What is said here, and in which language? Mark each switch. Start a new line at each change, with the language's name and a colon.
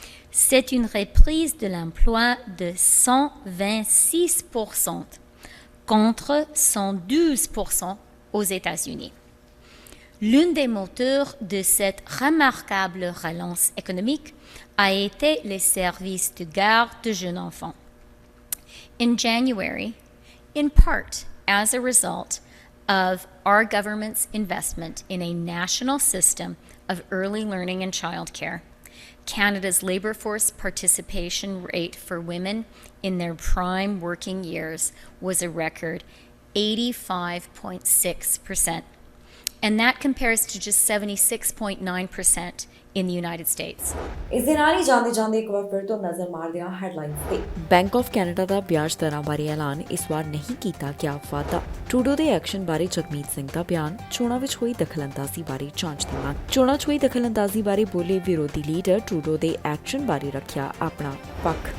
French: C'est une reprise de l'emploi de 126% contre 112% aux États-Unis. L'un des moteurs de cette remarquable relance économique a été les services de garde de jeunes enfants.
English: In January, in part as a result of our government's investment in a national system of early learning and childcare, Canada's labour force participation rate for women in their prime working years was a record 85.6%. And that compares to just 76.9% in the United States.
Punjabi: ਇਸ ਦੇ ਨਾਲ ਹੀ ਜਾਂਦੇ ਇੱਕ ਵਾਰ ਫਿਰ ਤੋਂ ਨਜ਼ਰ ਮਾਰਦੇ ਹਾਂ ਹੈਡਲਾਈਨਸ ਤੇ। ਬੈਂਕ ਆਫ ਕੈਨੇਡਾ ਦਾ ਵਿਆਜ ਦਰਾਂ ਬਾਰੇ ਐਲਾਨ ਇਸ ਵਾਰ ਨਹੀਂ ਕੀਤਾ ਗਿਆ ਵਾਅਦਾ। ਟਰੂਡੋ ਦੇ ਐਕਸ਼ਨ ਬਾਰੇ ਜਗਮੀਤ ਸਿੰਘ ਦਾ ਬਿਆਨ। ਚੋਣਾਂ ਵਿੱਚ ਹੋਈ ਦਖਲਅੰਦਾਜ਼ੀ ਬਾਰੇ ਜਾਂਚ ਦੀ ਮੰਗ। ਚੋਣਾਂ 'ਚ ਹੋਈ ਦਖਲਅੰਦਾਜ਼ੀ ਬਾਰੇ ਬੋਲੇ ਵਿਰੋਧੀ ਲੀਡਰ। ਟਰੂਡੋ ਦੇ ਐਕਸ਼ਨ ਬਾਰੇ ਰੱਖਿਆ ਆਪਣਾ ਪੱਖ।